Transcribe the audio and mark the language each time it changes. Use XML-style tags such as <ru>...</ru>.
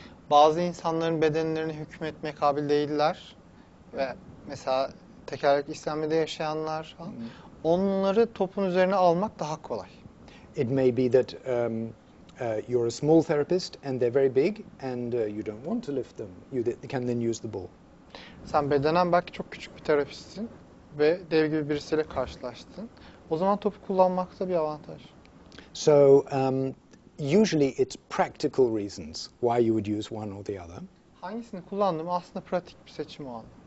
<tr>Bazı insanların bedenlerine hükmetmeye kabil değiller ve mesela tekerlekli işlemde yaşayanlar falan. Onları topun üzerine almak daha kolay.</tr> <en>It may be that you're a small therapist and they're very big and you don't want to lift them. You can then use the ball.</en> <tr>Sen bedenen belki çok küçük bir terapistsin ve dev gibi birisiyle karşılaştın. O zaman topu kullanmak da bir avantaj.</tr> <en>So usually it's practical reasons why you would use one or the other.</en> <tr>Hangisini kullandım aslında pratik bir seçim o an.</tr>